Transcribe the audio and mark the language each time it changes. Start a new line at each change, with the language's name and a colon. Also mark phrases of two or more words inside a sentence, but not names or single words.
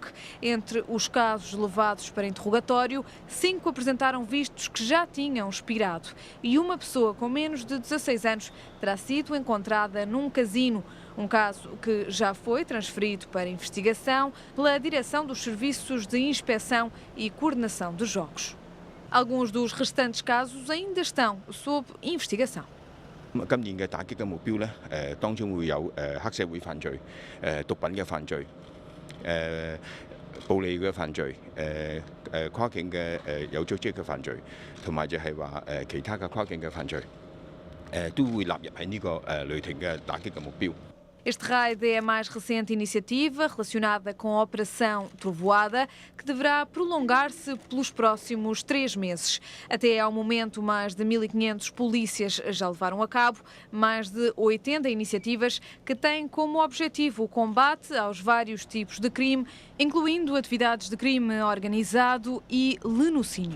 Portuguese: Entre os casos levados para interrogatório, 5 apresentaram vistos que já tinham expirado e uma pessoa com menos de 16 anos terá sido encontrada num casino. Um caso que já foi transferido para investigação pela Direção dos Serviços de Inspeção e Coordenação dos Jogos. Alguns dos restantes casos ainda estão sob investigação.
Cantonese: 今年嘅打擊嘅目標呢，當中會有黑社會犯罪、毒品嘅犯罪、暴利嘅犯罪、跨境嘅有組織嘅犯罪，同埋就係話其他嘅跨境嘅犯罪，都會納入喺呢個雷霆嘅打擊嘅目標。
Portuguese: Este raid é a mais recente iniciativa relacionada com a Operação Trovoada, que deverá prolongar-se pelos próximos 3 meses. Até ao momento, mais de 1500 polícias já levaram a cabo mais de 80 iniciativas que têm como objetivo o combate aos vários tipos de crime, incluindo atividades de crime organizado e lenocínio.